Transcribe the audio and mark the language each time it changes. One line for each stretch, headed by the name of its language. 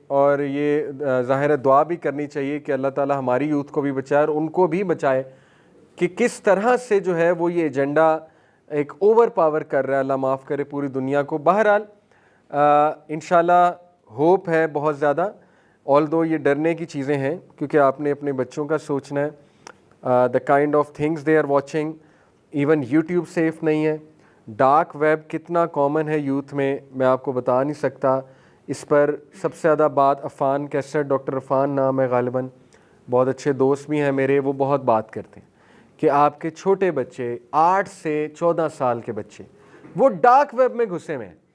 Urdu: اور یہ ظاہر دعا بھی کرنی چاہیے کہ اللہ تعالیٰ ہماری یوتھ کو بھی بچائے اور ان کو بھی بچائے کہ کس طرح سے جو ہے وہ یہ ایجنڈا ایک اوور پاور کر رہا ہے, اللہ معاف کرے, پوری دنیا کو. بہرحال انشاءاللہ ہوپ ہے بہت زیادہ, although یہ ڈرنے کی چیزیں ہیں کیونکہ آپ نے اپنے بچوں کا سوچنا ہے.
English: the kind of things they are watching,
Urdu: even YouTube safe نہیں ہے. ڈارک ویب کتنا کامن ہے یوتھ میں آپ کو بتا نہیں سکتا. اس پر سب سے زیادہ بات عفان کیسر, ڈاکٹر عفان نام ہے غالباً, بہت اچھے دوست بھی ہیں میرے, وہ بہت بات کرتے ہیں کہ آپ کے چھوٹے بچے 8 سے 14 سال کے بچے وہ ڈارک ویب میں گھسے ہوئے ہیں.